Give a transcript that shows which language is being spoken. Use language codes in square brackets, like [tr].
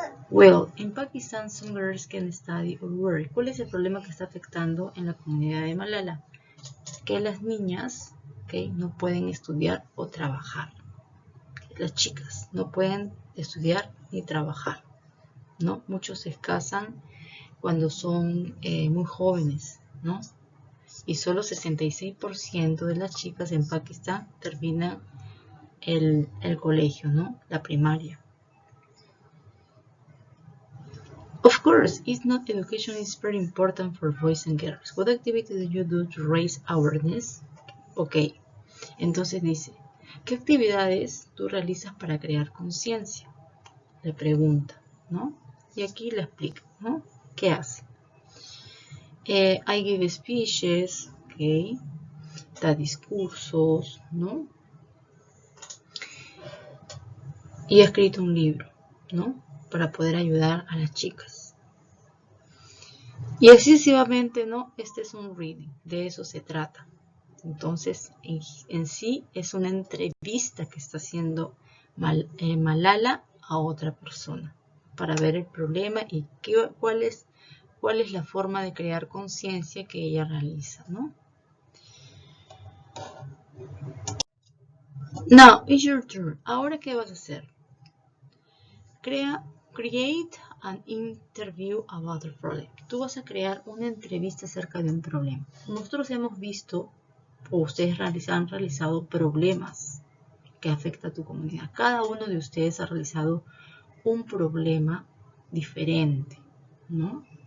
[en] Well, in Pakistan, some girls can study or work. [es] ¿Cuál es el problema que está afectando en la comunidad de Malala? Que las niñas, ¿okay?, no pueden estudiar o trabajar. Las chicas no pueden estudiar ni trabajar, ¿no? Muchos se casan cuando son muy jóvenes, ¿no? Y solo 66% de las chicas en Pakistán terminan el colegio, ¿no? La primaria. [en] Of course, it's not education is very important for boys and girls. What activity do you do to raise awareness? [es] Ok, entonces dice, ¿qué actividades tú realizas para crear conciencia? Le pregunta, ¿no? Y aquí le explica, ¿no? ¿Qué hace? [en] I give speeches, ok, [es] da discursos, ¿no? Y ha escrito un libro, ¿no? Para poder ayudar a las chicas. Y así sucesivamente, ¿no? Este es un reading, de eso se trata. Entonces, en sí es una entrevista que está haciendo Malala a otra persona para ver el problema y cuál es la forma de crear conciencia que ella realiza, ¿no? [en] Now, it's your turn. [es] Ahora, ¿qué vas a hacer? [en] Create an interview about the problem. [es] Tú vas a crear una entrevista acerca de un problema. Nosotros hemos visto, o ustedes han realizado problemas que afectan a tu comunidad. Cada uno de ustedes ha realizado un problema diferente, ¿no?